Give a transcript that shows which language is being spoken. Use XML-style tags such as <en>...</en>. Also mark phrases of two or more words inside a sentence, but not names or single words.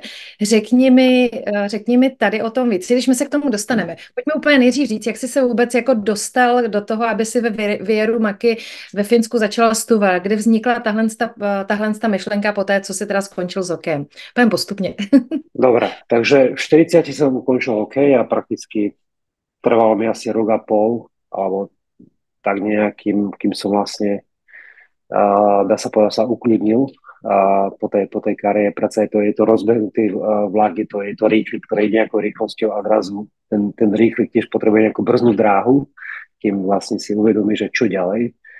<cs>Řekni mi tady o tom víc, když my se k tomu dostaneme. Pojďme úplně nejdřív říct, jak jsi se vůbec jako dostal do toho, aby si ve Vieru Maki ve Finsku začala studovat, kdy vznikla tahle myšlenka po té, co si teda skončil s hokejem. Pojďme postupně.</cs> <sk>Dobre, takže v 40 som ukončil hokej a prakticky trvalo mi asi rok a pol, alebo tak nejakým, kým som vlastne, dá sa povedať, sa uklidnil po tej kariére. Práca je to rozbehnutý vlak, je to rýchlik, ktorý ide nejakou rýchlosťou a zrazu ten rýchlik tiež potrebuje nejakú brznú dráhu, kým vlastne si uvedomí, že čo ďalej.</sk>